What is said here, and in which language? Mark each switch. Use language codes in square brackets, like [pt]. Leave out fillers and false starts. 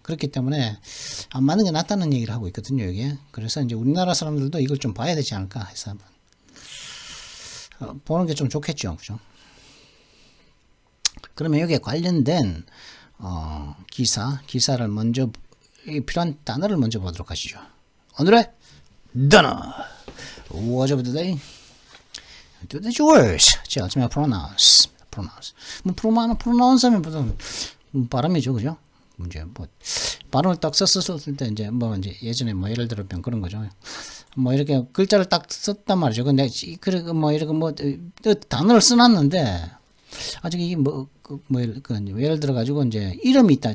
[ko] 그렇기 때문에 안 맞는 게 낫다는 얘기를 하고 있거든요, 여기에. 그래서 이제 우리나라 사람들도 이걸 좀 봐야 되지 않을까 해서 한번 보는 게 좀 좋겠죠, 그죠? 그러면 여기에 관련된 기사를 먼저 필요한 단어를 먼저 보도록 하시죠. 오늘의 단어 [en] What's up today? Today's words. [ko] 자, 처음에 pronounce. 뭐 pronounce 하면 보통 발음이죠, 그죠? 이제 뭐 발음을 딱 썼을 때 이제 뭐 이제 예전에 뭐 예를 들어 그런 거죠. 뭐 이렇게 글자를 딱 썼단 말이죠. 근데 그래 뭐 이렇게 뭐 단어를 써놨는데 아직 이게 예를 들어 가지고 이제 이름이 있다.